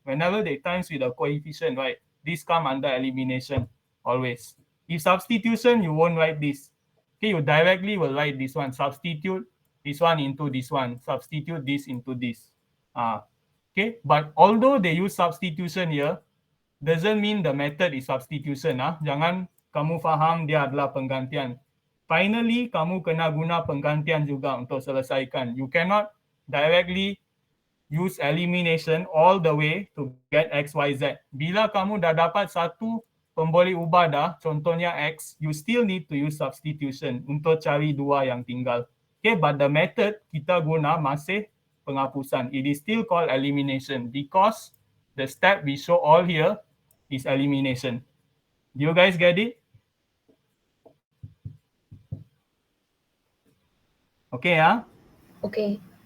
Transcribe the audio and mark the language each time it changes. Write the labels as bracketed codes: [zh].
[en] Whenever they times with a coefficient, right? This come under elimination, always. If substitution, you won't write this. Okay, you directly will write this one. Substitute this one into this one. Substitute this into this. Okay, but although they use substitution here, doesn't mean the method is substitution. [ms] Jangan kamu faham dia adalah penggantian. Finally, kamu kena guna penggantian juga untuk selesaikan. [en] You cannot directly use elimination all the way to get x, y, z. [ms] Bila kamu dah dapat satu pemboleh ubah dah, contohnya x, [en] you still need to use substitution [ms] untuk cari 2 yang tinggal. [en] Okay, but the method [ms] kita guna masih penghapusan. [en] It is still called elimination because the step we show all here is elimination. Do you guys get it? Okay, Okay.